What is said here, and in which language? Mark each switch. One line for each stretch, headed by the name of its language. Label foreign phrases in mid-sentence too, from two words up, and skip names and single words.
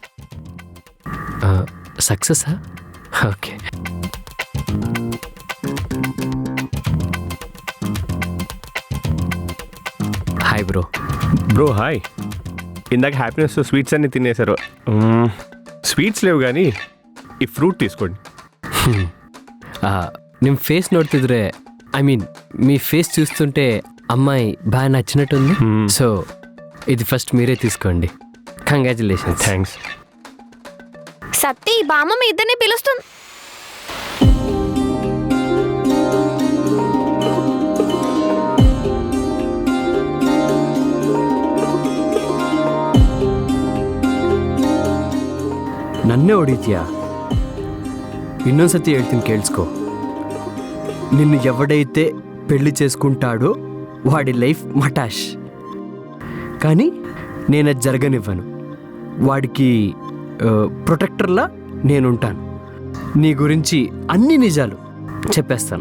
Telugu: సక్సెసా? ఓకే. హాయ్ బ్రో. బ్రో హాయ్. ఇందాక
English: happiness sweets
Telugu: అన్ని తినేశారు. స్వీట్స్ లేవు కానీ ఈ ఫ్రూట్ తీసుకోండి.
Kannada: ನಿಮ್ಮ ಫೇಸ್ ನೋಡ್ತಿದ್ರೆ
English: I mean
Telugu: మీ ఫేస్ చూస్తుంటే అమ్మాయి బాగా నచ్చినట్టుంది. సో ఇది ఫస్ట్ మీరే తీసుకోండి. కంగ్రాచులేషన్స్. థ్యాంక్స్. సత్తి బామ్మ మీ ఇద్దరిని పిలుస్తుంది.
Kannada: ನನ್ನೇ ಹೊಡಿತೀಯಾ? ಇನ್ನೊಂದ್ಸತಿ ಹೇಳ್ತೀನಿ ಕೇಳಿಸ್ಕೊ.
Telugu: నిన్ను ఎవడైతే పెళ్లి చేసుకుంటాడో వాడి లైఫ్ మటాష్. కానీ నేను అది జరగనివ్వను. వాడికి ప్రొటెక్టర్లా నేనుంటాను. నీ గురించి అన్ని నిజాలు చెప్పేస్తాను.